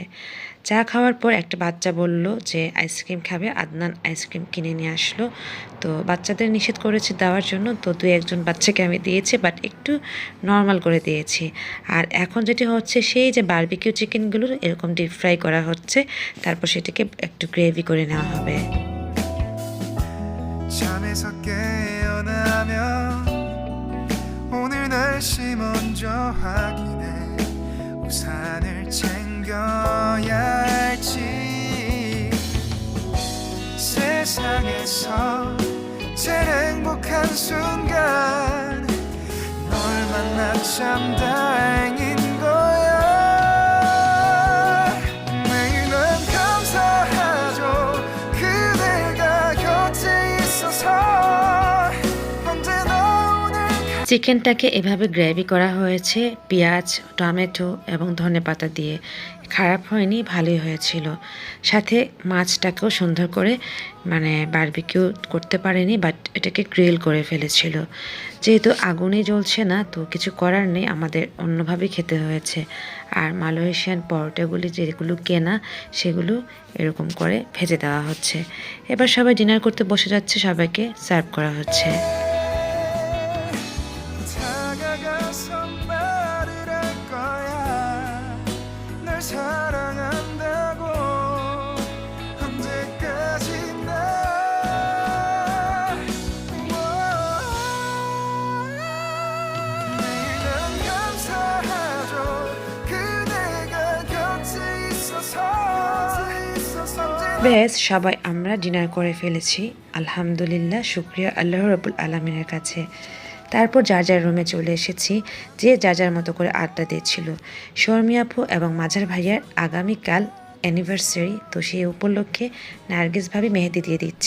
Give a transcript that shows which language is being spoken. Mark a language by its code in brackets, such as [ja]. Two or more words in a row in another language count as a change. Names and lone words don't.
[bn] চা খাওয়ার পর একটা বাচ্চা বলল যে আইসক্রিম খাবে, আদনান আইসক্রিম কিনে নিয়ে আসলো। তো বাচ্চাদের নিষেধ করেছে দেওয়ার জন্য, তো দু একজন বাচ্চাকে আমি দিয়েছি, বাট একটু নর্মাল করে দিয়েছি। আর এখন যেটি হচ্ছে সেই যে [en] barbecue chicken [bn] এরকম [en] deep fry [bn] করা হচ্ছে, তারপর সেটাকে একটু গ্রেভি করে নেওয়া হবে। [ko] 잠에서 깨어나면 오늘 날씨 먼저 확인해 우산을 챙겨야 할지 세상에서 제일 행복한 순간 널 만나 참 다행인 거야 매일은 감사하죠 그대가 곁에 있어서 언제나 오늘 [bn] চিকেনটাকে এভাবে গ্রেভি করা হয়েছে পেঁয়াজ, টমেটো এবং ধনেপাতা দিয়ে। খারাপ হয়নি, ভালোই হয়েছিল। সাথে মাছটাকেও সুন্দর করে মানে বারবিকিউ করতে পারেনি, বাট এটাকে গ্রিল করে ফেলেছিল। যেহেতু আগুনে জ্বলছে না, তো কিছু করার নেই, আমাদের অন্যভাবে খেতে হয়েছে। আর মালয়েশিয়ান পরোটাগুলি যেগুলো কেনা সেগুলো এরকম করে ভেজে দেওয়া হচ্ছে। এবার সবাই ডিনার করতে বসে যাচ্ছে, সবাইকে সার্ভ করা হচ্ছে। [ko] 다가가서 말을 할 거야 널 사랑한다고 언제까지나 매일은 감사하죠 그대가 곁에 있어서 [bn] বেশ, সবাই আমরা ডিনার করে ফেলেছি, আলহামদুলিল্লাহ, শুকরিয়া [ar] الله رب العالمين [bn] কাছে। তারপর যার যার রুমে চলে এসেছি, যে যার যার মতো করে আড্ডা দিচ্ছিল। শর্মি আপু এবং মাঝার ভাইয়ার আগামীকাল অ্যানিভার্সারি, তো সেই উপলক্ষে নার্গিস ভাবি মেহেদি দিয়ে দিচ্ছে।